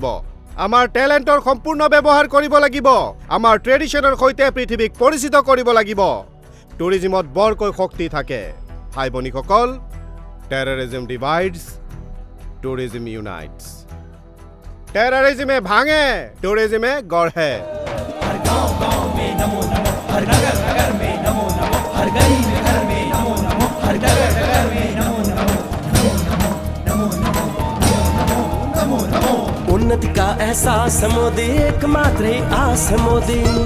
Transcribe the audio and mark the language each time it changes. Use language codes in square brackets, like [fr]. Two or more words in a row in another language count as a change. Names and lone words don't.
[as] আমাৰ টেলেণ্টৰ সম্পূৰ্ণ ব্যৱহাৰ কৰিব লাগিব। আমাৰ ট্ৰেডিশ্যনৰ সৈতে পৃথিৱীক পৰিচিত কৰিব লাগিব। টুৰিজিমত বৰকৈ শক্তি থাকে। ভাই ভনীসকল, [en] terrorism divides, tourism unites. [as] টেৰৰিজমে ভাঙে, টুৰিজিমে গঢ়ে। [hi] उन्नति का एहसास है मोदी, एकमात्र ही आस है मोदी।